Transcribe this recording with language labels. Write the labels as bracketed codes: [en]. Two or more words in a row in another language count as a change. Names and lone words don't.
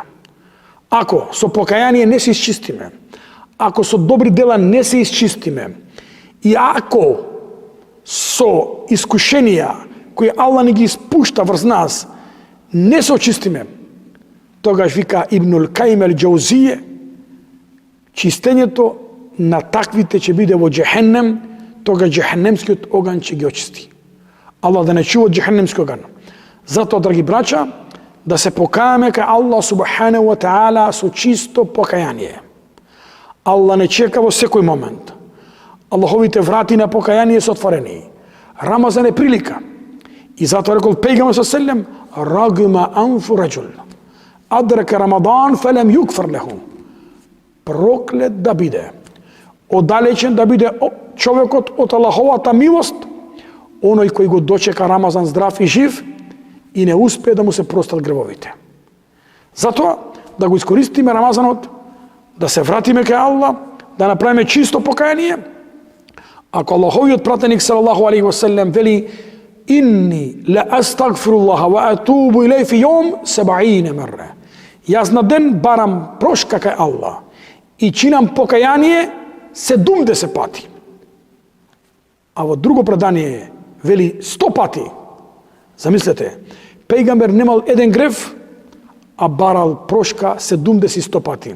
[mk] Ако со покаяние не се изчистиме, ако со добри дела не се изчистиме и ако со искушенија кои Аллах ни ги испушта врз нас не се очистиме, тогаш вика Ибнул Кајим Ел-Џаузија, чистењето на таквите ќе биде во џехеннем, тогаш џехеннемскиот оган ќе ги очисти. Аллах да не чува од џехеннемски оган. Затоа, драги браќа, да се покајаме кај Аллах [ar] سبحانه وتعالى [mk] со чисто покаяние. Аллах не чека во секој момент. Аллаховите врати на покаяние се отворени. Рамазан е прилика. И затоа рекол пејгамбер селем, [ar] رغم أنف رجل أدرك رمضان فلم يغفر له. [mk] Проклет да биде, оддалечен да биде човекот од Аллаховата милост, оној кој го дочека Рамазан здрав и жив и не успее да му се простат гревовите. Затоа да го искористиме Рамазанот, да се вратиме кај Аллах, да направиме чисто покаяние. Ако Аллаховиот пратеник [ar] صلى الله عليه وسلم вели إني لأستغفر الله وأتوب إليه في يوم 70 مرة. [mk] Јас на ден барам прошка кај Аллах и чинам покаяние 70 пати. А во друго предание вели 100 пати. Замислете, пејгамбер немал еден грев, а барал прошка 70 и 100 пати.